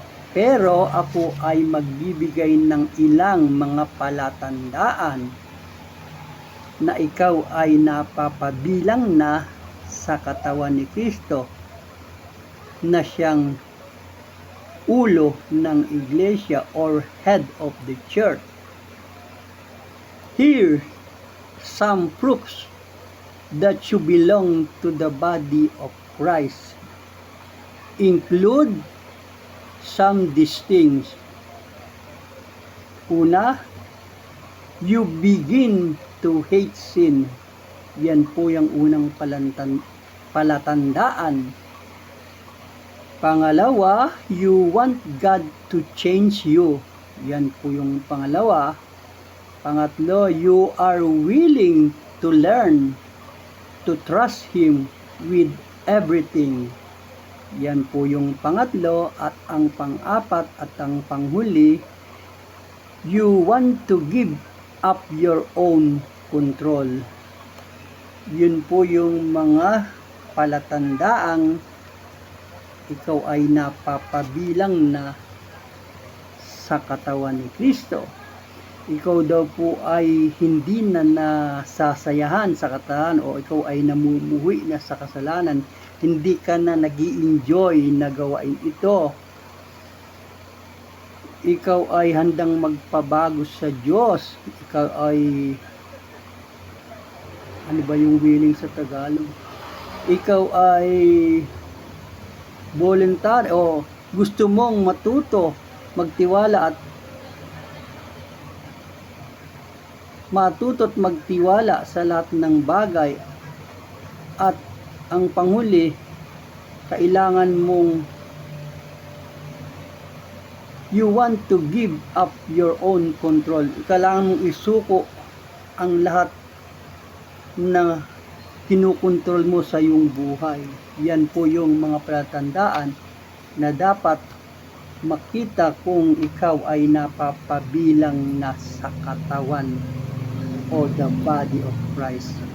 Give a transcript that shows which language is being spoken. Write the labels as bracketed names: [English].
[Filipino] Pero ako ay magbibigay ng ilang mga palatandaan na ikaw ay napapabilang na sa katawan ni Kristo, na siyang ulo ng iglesia [English] or head of the church. Here some proofs that you belong to the body of Christ include some these things. [Filipino] Una, [English] you begin to hate sin. [Filipino] Yan po yung unang palatandaan. Pangalawa, [English] you want God to change you. [Filipino] Yan po yung pangalawa. Pangatlo, [English] you are willing to learn to trust Him with everything. [Filipino] Yan po yung pangatlo. At ang pang-apat at ang panghuli, [English] you want to give up your own control. [Filipino] Yun po yung mga palatandaang ikaw ay napapabilang na sa katawan ni Kristo. Ikaw daw po ay hindi na nasasayahan sa katawan o ikaw ay namumuhi na sa kasalanan. Hindi ka na nag-i-enjoy na gawain ito. Ikaw ay handang magpabago sa Diyos. Ikaw ay, ano ba yung willing sa Tagalog? Ikaw ay voluntary o gusto mong matuto, magtiwala at magtiwala sa lahat ng bagay. At ang panghuli, kailangan mong [English] you want to give up your own control. [Filipino] Kailangan mong isuko ang lahat na kinukontrol mo sa iyong buhay. Yan po yung mga palatandaan na dapat makita kung ikaw ay napapabilang na sa katawan o [English] the body of Christ.